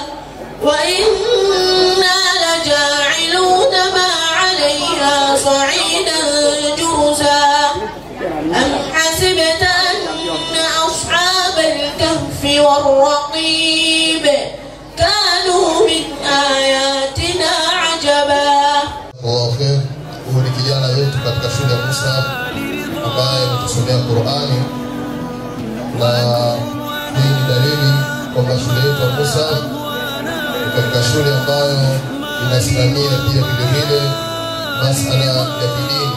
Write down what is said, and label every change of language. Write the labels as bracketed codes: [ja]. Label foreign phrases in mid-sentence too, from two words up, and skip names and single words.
[ar] وإنا لجاعلون ما عليها صعيدا جرزا أم حسبت أن أصحاب الكهف والرقيب كانوا من آياتنا عجبا. [sw] Huyu ni kijana wetu katika shule ya Musab ambaye ametusomea Qur'ani, na hii ni dalili kwamba shule yetu ya Musab ni katika shule ambayo inasimamia pia vile masala ya kidini.